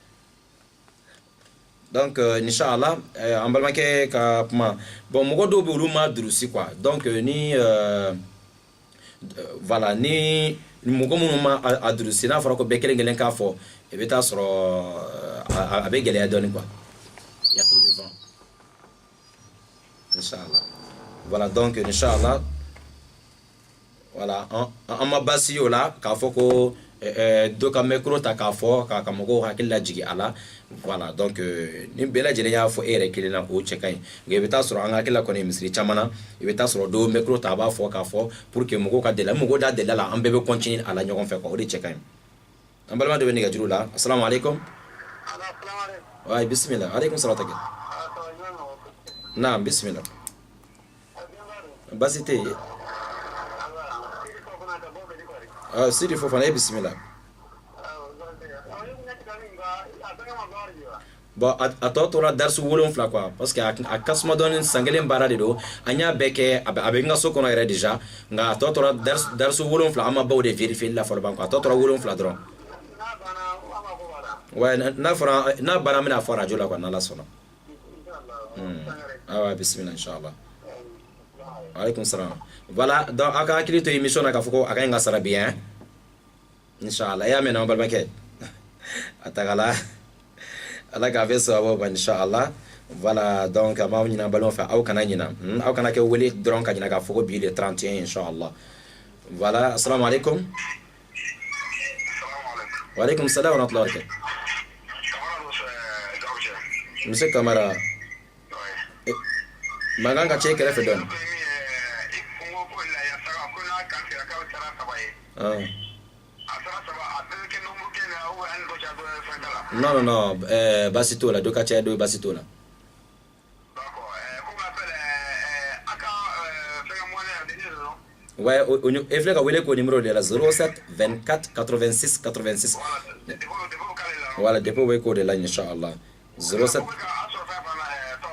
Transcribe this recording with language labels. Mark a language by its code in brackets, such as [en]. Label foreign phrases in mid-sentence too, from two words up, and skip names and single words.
[bm] donc inshallah an balimakɛ ka kuma bon mɔgɔ dɔw bɛ olu ma durusi [fr] quoi donc [bm] ni voilà ni mɔgɔ minnu ma a durusi n'a fɔra ko bɛɛ kelen kelen k'a fɔ i bɛ taa sɔrɔ a bɛ gɛlɛya dɔɔni [fr] quoi il y a trop de vent [bm] inshallah [fr] voilà donc [bm] inshallah voilà an ma basi o la k'a fɔ ko dɔ ka micro ta k'a fɔ ka mɔgɔw hakili lajigin a la [fr] voilà donc [bm] ni bɛɛ lajɛlen y'a fɔ e yɛrɛ kelen na o cɛ ka ɲi nka i bɛ taa sɔrɔ an ka hakili la kɔni misiri caman na i bɛ taa sɔrɔ dɔw micro ta a b'a fɔ k'a fɔ [fr] pour que [bm] mɔgɔw ka deli mɔgɔw da deli la an bɛɛ bɛ continuer a la ɲɔgɔn fɛ quoi o de cɛ ka ɲi an balima dɔ bɛ nɛgɛjuru la [ar] السلام عليكم وبسم الله عليكم السلام [bm] takɛ naam bismillah basi tɛ yen Sidi Fofana bismillah bon a tɔ tora darsu 7 [fr] quoi parce que [bm] a kasuma dɔɔni san kelen baara de don an y'a bɛɛ kɛ a bɛ n ka so kɔnɔ yɛrɛ déjà nka a tɔ tora darsu 7 an ma baw de vérifier la fɔlɔ ban quoi a tɔ tora 7 dɔrɔn ouais n'a banna an bɛna fɔ radio la quoi n'Ala sɔnna awa [ar] بسم الله إن شاء الله عليكم السلام [fr] voilà donc [bm] a ka hakili to émission na k'a fɔ ko a ka ɲi ka sara bi hein inshallah y'a mɛn an balimakɛ a tagala ala k'a fɛ sababu ma inshallah voilà donc an b'aw ɲini an balimaw fɛ aw kana ɲina aw kana kɛ wele dɔrɔn ka ɲina k'a fɔ ko bi le 31 inshallah voilà assalamu alaikum [ar] وعليكم السلام ورحمة الله وبركاته [bm] monsieur Kamara mankan ka cɛ kɛrɛfɛ dɔɔni non basi t'o la dɔ ka caya dɔ basi t'o la ouais e filɛ ka wele k'o [fr] numéro de la [bm] 07 24 86 86 voilà dépôt bɛ k'o de la inshallah 07